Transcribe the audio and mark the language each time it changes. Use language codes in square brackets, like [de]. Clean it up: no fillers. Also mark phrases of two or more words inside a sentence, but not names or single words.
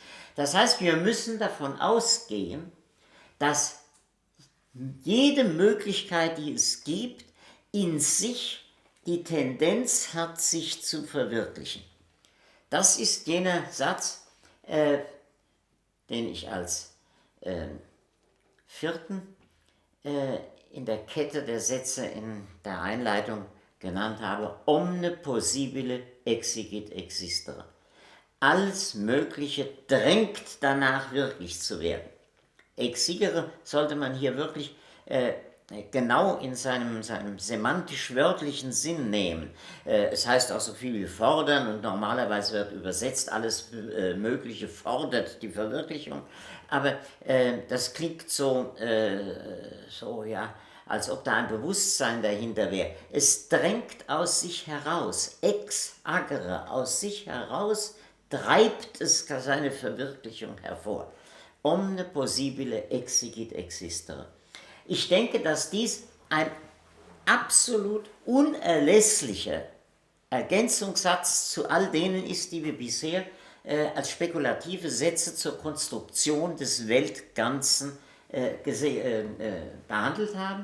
[de] Das heißt, wir müssen davon ausgehen, dass jede Möglichkeit, die es gibt, in sich die Tendenz hat, sich zu verwirklichen. Das ist jener Satz, den ich als vierten in der Kette der Sätze in der Einleitung genannt habe: [la] Omne possibile exigit existere. [de] Alles Mögliche drängt danach, wirklich zu werden. Exigere sollte man hier wirklich genau in seinem semantisch-wörtlichen Sinn nehmen. Es heißt auch so viel wie fordern und normalerweise wird übersetzt, alles Mögliche fordert die Verwirklichung, aber das klingt so ja, als ob da ein Bewusstsein dahinter wäre. Es drängt aus sich heraus, [la] ex agere, [de] aus sich heraus treibt es seine Verwirklichung hervor. [la] Omne possibile exigit existere. [de] Ich denke, dass dies ein absolut unerlässlicher Ergänzungssatz zu all denen ist, die wir bisher als spekulative Sätze zur Konstruktion des Weltganzen behandelt haben.